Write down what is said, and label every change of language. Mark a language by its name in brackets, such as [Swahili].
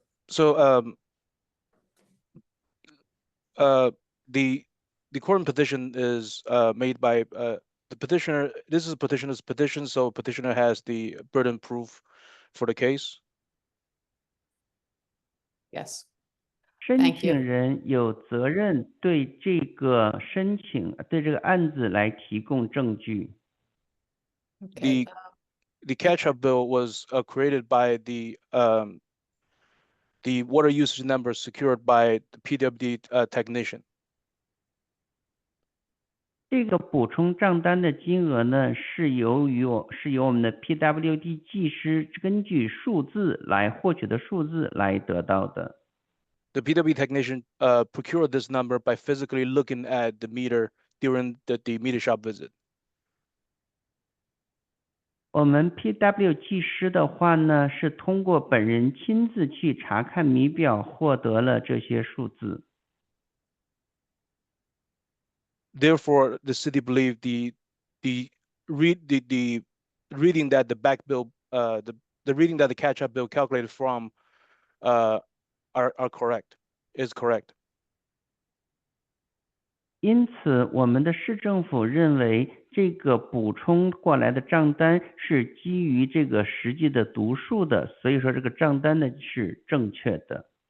[English] So the quorum petition is made by the petitioner. This is a petitioner's petition, so petitioner has the burden proof for the case. Yes. [Chinese] 申 [English] Thank you. [Chinese] 请人有责任对这个对这个案子来提供证据。 [English] Okay. The catch-up bill was created by the water usage number secured by the PWD technician. [Chinese] 这个补充账单的金额呢，是由我们的 PWD 技师根据数字来获取的数字来得到的。 [English] The PWD technician procured this number by physically looking at the meter during the meter shop visit. [Chinese] 我们 PW 技师的话呢，是通过本人亲自去查看米表，获得了这些数字。 [English] Therefore, the city believed the reading that the back bill, the reading that the catch-up bill calculated from, are correct, is correct. [Chinese] 因此，我们的市政府认为这个补充过来的账单是基于这个实际的读数的，所以说这个账单呢是正确的。